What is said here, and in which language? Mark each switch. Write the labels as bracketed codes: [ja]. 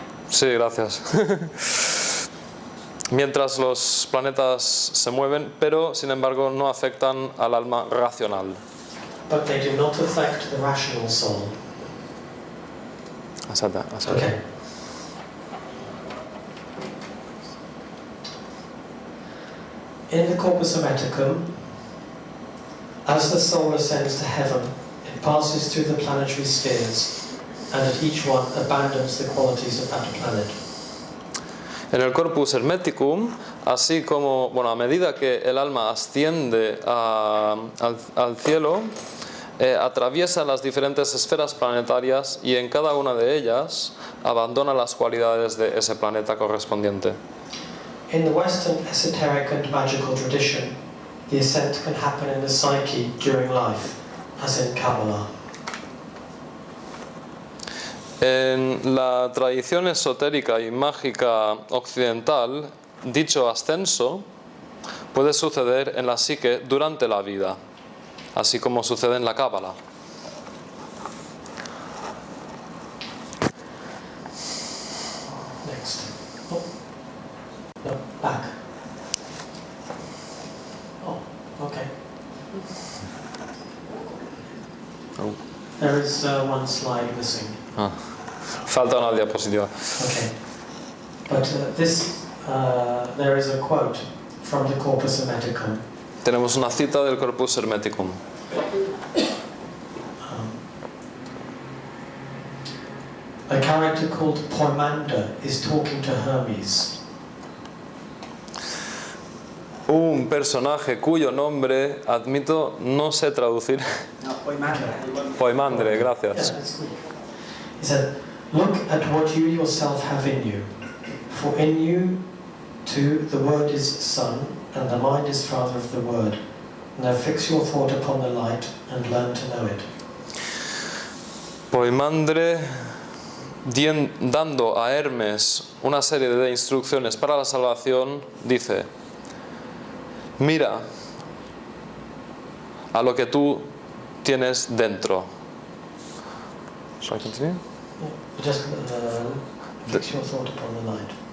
[es] Sí, gracias. Mientras los planetas se mueven, pero sin embargo no afectan al alma racional. [en] But they do not affect the rational soul. Okay. In the Corpus Hermeticum, as the soul ascends to heaven, it passes through the planetary spheres, and at each one abandons the qualities of that planet. [es] En el Corpus Hermeticum, así como, a medida que el alma asciende al cielo, atraviesa las diferentes esferas planetarias y en cada una de ellas abandona las cualidades de ese planeta correspondiente. [en] In the Western esoteric and magical tradition, the ascent can happen in the psyche during life, as in Kabbalah. [es] En la tradición esotérica y mágica occidental, dicho ascenso puede suceder en la psique durante la vida, así como sucede en la Cábala. [en] Next. Oh. No, back. Oh, okay. Oh. There is one slide missing. [es] Falta una diapositiva. [en] Okay. But there is a quote from the Corpus Hermeticum. [es] Tenemos una cita del Corpus Hermeticum. [en] A character called Poimander is talking to Hermes. [es] Un personaje cuyo nombre, admito, no sé traducir. [en] No, Poimander. [es] Poimandre, [en] Yeah, [es] gracias. [en] that's good. He said, "Look at what you yourself have in you. For in you, too, the Word is Son, and the mind is Father of the Word. Now fix your thought upon the light and learn to know it." [es] Poimandre, dando a Hermes una serie de instrucciones para la salvación, dice: mira a lo que tú tienes dentro. [en] Shall I continue? Yeah, just fix your thought upon the light.